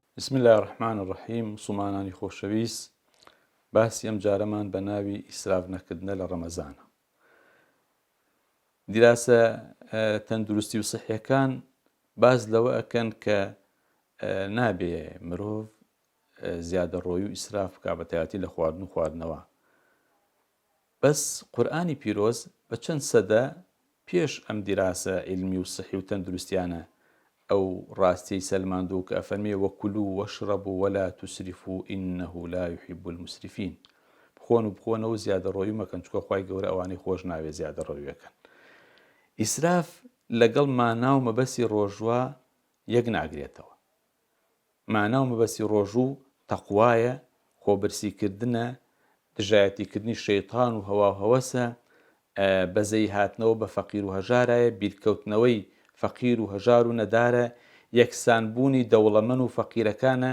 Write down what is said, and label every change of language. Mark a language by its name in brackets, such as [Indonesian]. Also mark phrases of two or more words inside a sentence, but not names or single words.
[Arabic] بسم الله الرحمن الرحیم [Central Kurdish] مسلمانانی خۆشەویست باسی ئەم جارەمان بە ناوی ئیسراف نەکردنە لە ڕەمەزانە. دیراسە تەندروستی و سەحیەکان باز لەوە ئەکەن کە نابێ مرۆڤ زیادەڕۆیی و ئیسراف بکا بە تایبەتی لە خواردن و خواردنەوە. بەس قورئانی پیرۆز بە چەند سەدە پێش ئەم دیراسە علمی و سەحی و تەندروستیانە ئەو ڕاستی سەلماندوو کە ئەفەرمێ [Arabic] وەکولوا وەشربوا ولا تسرفوا إنه لا يحب المسرفين. [Central Kurdish] بخۆن و بخۆنەوە زیادەڕۆیی مەکەن چونکە خوای گەورە ئەوانەی خۆش ناوێ زیادەڕۆیی بکەن. ئیسراف لەگەڵ مانا و مەبەستی ڕۆژوە یەک ناگرێتەوە. مانا و مەبەستی ڕۆژوو تەقوایە، خۆبرسیکردنە، دژایەتیکردنی شەیتان و هەوا و هەوەسە، بەزەی هاتنەوە بە فەقیر و هەژارایە، بیرکەوتنەوەی فەقیر و هەژار و نەدارە، یەکسانبوونی دەوڵەمەند و فەقیرەکانە.